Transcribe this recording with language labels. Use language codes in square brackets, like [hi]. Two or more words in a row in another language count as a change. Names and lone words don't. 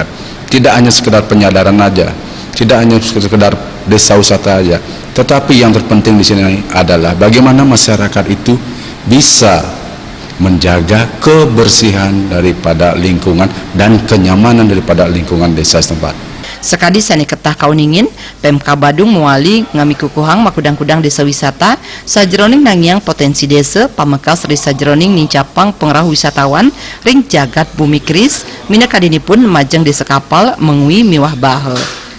[id] Tidak hanya sekedar penyadaran aja, tidak hanya sekedar desa wisata aja, tetapi yang terpenting di sini adalah bagaimana masyarakat itu bisa menjaga kebersihan daripada lingkungan dan kenyamanan daripada lingkungan desa setempat. [ban] Sekadi sani ketah kauningin, PMK Badung muali ngamikukuhang makudang-kudang desa wisata sajroning nangyang potensi desa pamekas ri sajroning nincapang pengrauh wisatawan ring jagat Bumi Keris mina kadinipun majeng desa kapal mengui miwah bahe.